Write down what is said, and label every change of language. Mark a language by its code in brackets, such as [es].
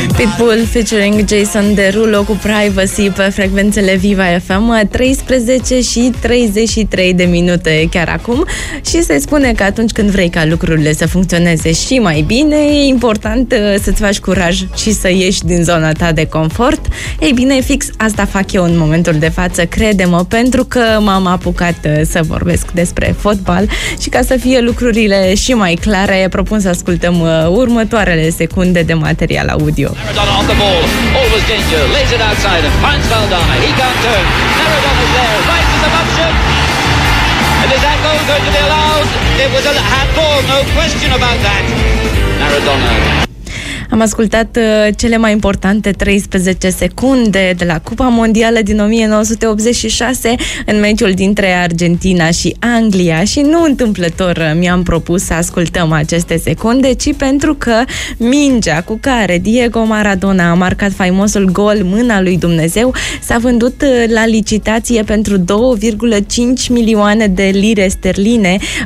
[ro] Pitbull featuring Jason Derulo cu Privacy pe frecvențele Viva FM, 13 și 33 de minute chiar acum, și se spune că atunci când vrei ca lucrurile să funcționeze și mai bine, e important să-ți faci curaj și să ieși din zona ta de confort. Ei bine, fix asta fac eu în momentul de față, crede-mă, pentru că m-am apucat să vorbesc despre fotbal și ca să fie lucrurile și mai clare, propun să ascultăm următoarele secunde de material audio. [en] Maradona on the ball, always danger, lays it outside and finds Valdana, he can't turn, Maradona's there, right to the option, and is that goal going to be allowed? It was a handball, no question about that, Maradona. [ro] Am ascultat cele mai importante 13 secunde de la Cupa Mondială din 1986 în meciul dintre Argentina și Anglia și nu întâmplător mi-am propus să ascultăm aceste secunde, ci pentru că mingea cu care Diego Maradona a marcat faimosul gol Mâna lui Dumnezeu s-a vândut la licitație pentru 2,5 milioane de lire sterline.